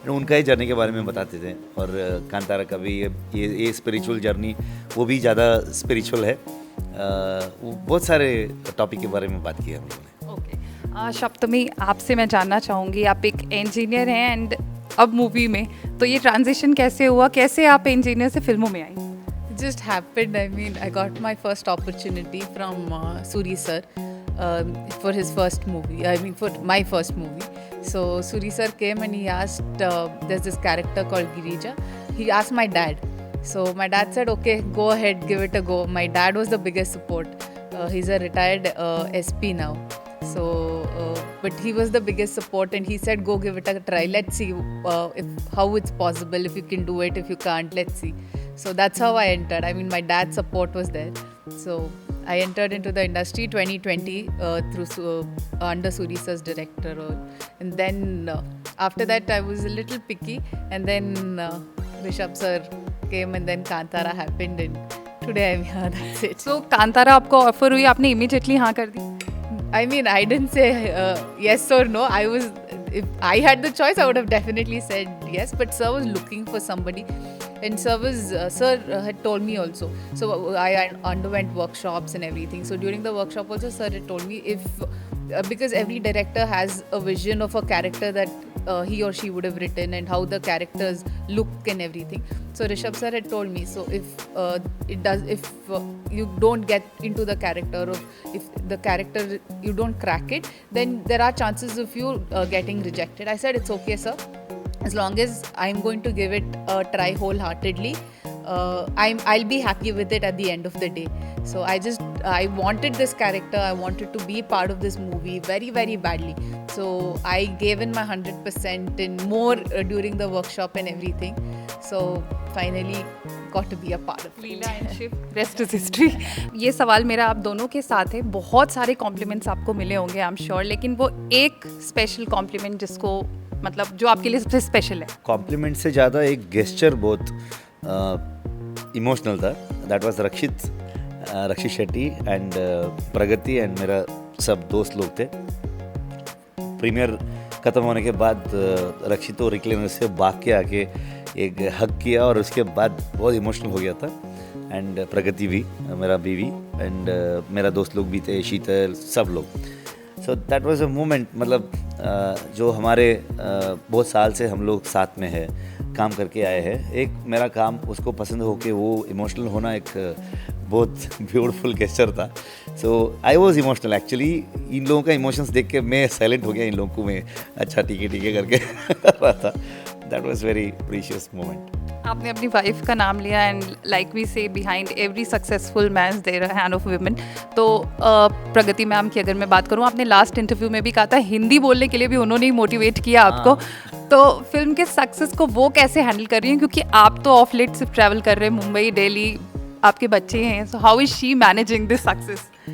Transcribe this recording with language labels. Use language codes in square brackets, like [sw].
[hi] उनका ही जर्नी के बारे में बताते थे, और कांतारा का भी ये स्पिरिचुअल जर्नी, वो भी ज़्यादा स्पिरिचुअल है। बहुत सारे टॉपिक के बारे में बात की है हम लोगों ने। ओके, सप्तमी आपसे मैं जानना चाहूँगी, आप एक इंजीनियर हैं एंड अब मूवी में, तो ये ट्रांजिशन कैसे हुआ, कैसे आप इंजीनियर से फिल्मों में आई? [en] It just happened. I mean, I got my first opportunity from Suri sir for his first movie. I mean, for my first movie. So Suri sir came and he asked, there's this character called Girija. He asked my dad. So my dad said, okay, go ahead, give it a go. My dad was the biggest support. He's a retired SP now. So, but he was the biggest support, and he said, go give it a try. Let's see how it's possible. If you can do it, if you can't, let's see. So that's how I entered. I mean, my dad's support was there. So I entered into the industry 2020 through under Suri sir's director role. And then after that, I was a little picky. And then Rishabh sir came, and then Kantara happened, and today I'm here. That's it. So Kantara आपको offer हुई, आपने immediately हाँ कर दी? I mean, I didn't say yes or no. If I had the choice, I would have definitely said yes. But sir was looking for somebody, and sir had told me also. So I underwent workshops and everything. So during the workshop also, sir had told me because every director has a vision of a character that he or she would have written, and how the characters look and everything. So Rishabh sir had told me, so if you don't get into the character, or if the character you don't crack it, then there are chances of you getting rejected. I said, it's okay, sir, as long as I'm going to give it a try wholeheartedly. I'll be happy with it at the end of the day. So I wanted this character, I wanted to be part of this movie very, very badly. So I gave in my 100% and more during the workshop and everything. So finally got to be a part of [hi] Leela and Shiv, [en] Rest is history. [hi] ये सवाल मेरा आप दोनों के साथ है। बहुत सारे कॉम्प्लीमेंट्स आपको मिले होंगे [en] I am sure, [hi] लेकिन वो एक स्पेशल कॉम्प्लीमेंट जिसको मतलब जो आपके लिए सबसे स्पेशल है? कॉम्प्लीमेंट से ज़्यादा एक गेस्चर बहुत इमोशनल था। [en] that was [hi] Rakshit Shetty and Pragati and मेरा सब दोस्त लोग थे। प्रीमियर ख़त्म होने के बाद रक्षित और रिक्लेनर से भाग के आके एक हक किया, और उसके बाद बहुत इमोशनल हो गया था। एंड प्रगति भी, मेरा बीवी, एंड मेरा दोस्त लोग भी थे, शीतल, सब लोग। [en] So that was a moment. [hi] मतलब जो हमारे बहुत साल से हम लोग साथ में है, काम करके आए हैं, एक मेरा काम उसको पसंद हो के वो इमोशनल होना एक बहुत ब्यूटीफुल गेस्चर था। [en] So I was emotional actually. [hi] इन लोगों का इमोशंस देख के मैं साइलेंट हो गया। इन लोगों को मैं अच्छा ठीक है करके रहा था। [en] that was very precious moment. [hi] आपने अपनी वाइफ का नाम लिया [en] And like we say behind every successful man there a hand of women. [hi] तो प्रगति मैम की अगर मैं बात करूँ, आपने लास्ट इंटरव्यू में भी कहा था हिंदी बोलने के लिए भी उन्होंने ही मोटिवेट किया आपको. तो फिल्म के सक्सेस को वो कैसे हैंडल कर रही हैं, क्योंकि आप तो ऑफ लेट सिर्फ ट्रैवल कर रहे हैं मुंबई दिल्ली, आपके बच्चे हैं, [en] So how is she managing this success?